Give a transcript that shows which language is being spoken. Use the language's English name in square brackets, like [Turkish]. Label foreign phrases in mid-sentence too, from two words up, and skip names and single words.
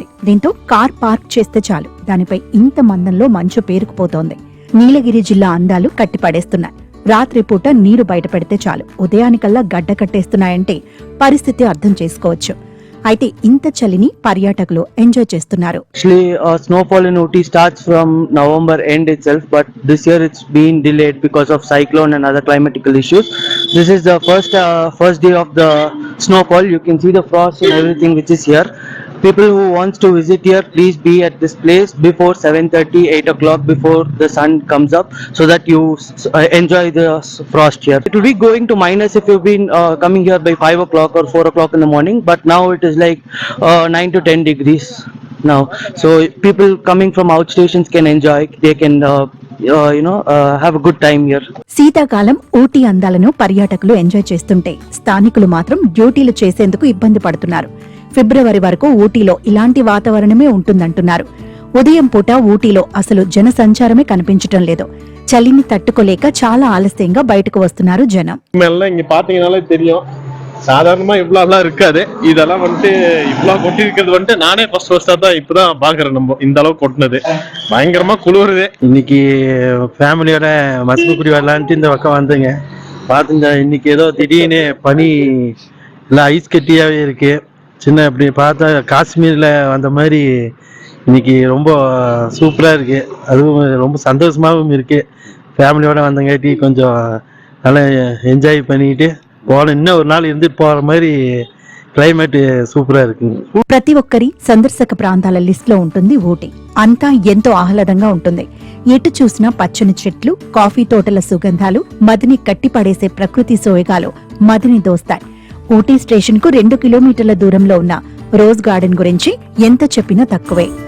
[Telugu] దీంతో కార్ పార్క్ చేస్తే చాలు, దానిపై ఇంత మందంలో మంచు పేరుకుపోతోంది. నీలగిరి జిల్లా అందాలు కట్టిపడేస్తున్నాయి. రాత్రిపూట నీరు బయట పెడితే చాలు, ఉదయానికల్లా గడ్డ కట్టేస్తున్నాయంటే పరిస్థితి అర్థం చేసుకోవచ్చు. అయితే ఇంత చలిని పర్యాటకులు ఎంజాయ్ చేస్తున్నారు. [English] Actually, snowfall in Ooty starts from November end itself, but this year it's been delayed because of cyclone and other climatical issues. This is the first day of the snowfall. You can see the frost and everything which is here. People who wants to visit here, please be at this place before 7:30, 8 o'clock, before the sun comes up, so that you enjoy the frost here. It will be going to minus if you've been coming here by 5 o'clock or 4 o'clock in the morning, but now it is like 9 to 10 degrees now. So people coming from outstations can enjoy. They can have a good time here. [Telugu] శీతాకాలం ఊటీ అందాలను పర్యాటకులు ఎంజాయ్ చేస్తుంటే స్థానికులు మాత్రం డ్యూటీలు చేసేందుకు ఇబ్బంది పడుతున్నారు. ఫిబ్రవరి వరకు ఊటీలో ఇలాంటి వాతావరణమే ఉంటుందంటున్నారు. ఉదయం పూట ఊటీలో అసలు జన సంచారమే కనిపించటం లేదు. చలిని తట్టుకోలేక చాలా ఆలస్యంగా బయటకు వస్తున్నారు జనం. [Tamil] சாதாரணமா இவ்வளவு இருக்காது. இதெல்லாம் இவ்வளவு கொட்டி இருக்கிறது நானே ஃபர்ஸ்ட் ஃபர்ஸ்டா இப்பதான் பாக்குறேன். நம்ம இந்த அளவுக்கு கொட்டினது பயங்கரமா குளிருது. இன்னைக்கு ஃபேமிலியோட மசூக்குடி வரலான்ட்டு இந்த பக்கம் வந்தேங்க. பாத்துங்க, இன்னைக்கு ஏதோ திடீர்னு பனி எல்லாம் ஐஸ் கட்டியாவே இருக்கு. சின்ன அப்படி பார்த்தா காஷ்மீர்ல வந்த மாதிரி இன்னைக்கு ரொம்ப சூப்பரா இருக்கு. அதுவும் ரொம்ப சந்தோஷமாகவும் இருக்கு. ஃபேமிலியோட வந்தங்காட்டி கொஞ்சம் நல்லா என்ஜாய் பண்ணிட்டு இன்னும் ஒரு நாள் இருந்துட்டு போற மாதிரி கிளைமேட் சூப்பர் இருக்கு. [Telugu] ప్రతి ఒక్కరి సందర్శక ప్రాంతాల లిస్ట్ లో ఉంటుంది ఊటీ. అంతా ఎంతో ఆహ్లాదంగా ఉంటుంది. ఎటు చూసినా పచ్చని చెట్లు, కాఫీ తోటల సుగంధాలు, మదిని కట్టిపడేసే ప్రకృతి సోయగాలు మదిని దోస్తాయి. ఊటీ స్టేషన్ కు 2 కిలోమీటర్ల దూరంలో ఉన్న రోజ్ గార్డెన్ గురించి ఎంత చెప్పినా తక్కువే.